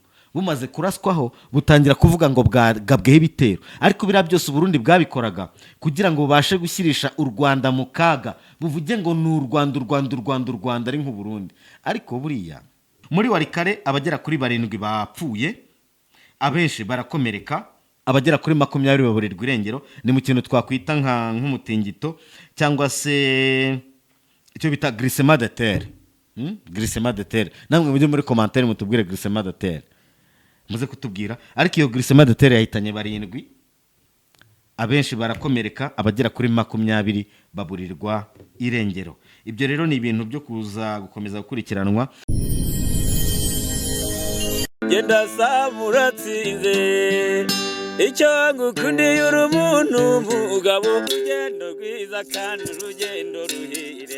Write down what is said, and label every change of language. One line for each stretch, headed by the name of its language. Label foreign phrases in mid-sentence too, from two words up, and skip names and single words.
Kinyarwanda: Bumaze kuraswaho butangira kuvuga ngo bwagabweho ibitero, ariko biriya byose Uburundi bwabikoraga kugira ngo bubashe gushyirisha u Rwanda mu kaga, buvuge ngo ni u Rwanda ari nk'u Burundi. Ariko buriya muri Warikare abagera kuri 7 bapfuye, abenshi barakomereka, abagera kuri 20 baburirwa irengero. Ni mu kintu twakwita nk'umutingito cyangwa se icyo bita
French: glissement de terre. Glissement de terre.
Kinyarwanda: Namwe mujye muri commentaire mutubwire
French: glissement de terre,
Kinyarwanda: muze kutubwira. Ariko iyo
French: glissement de terre
Kinyarwanda: yahitanye 7, abenshi barakomereka, abagera kuri 20 baburirwa irengero. Ibyo rero ni ibintu byo kuza gukomeza gukurikiranwa. Genda samuratsinze icyo ngukundiye uri umuntu mugabo, urugendo rwiza kandi urugendo ruhire.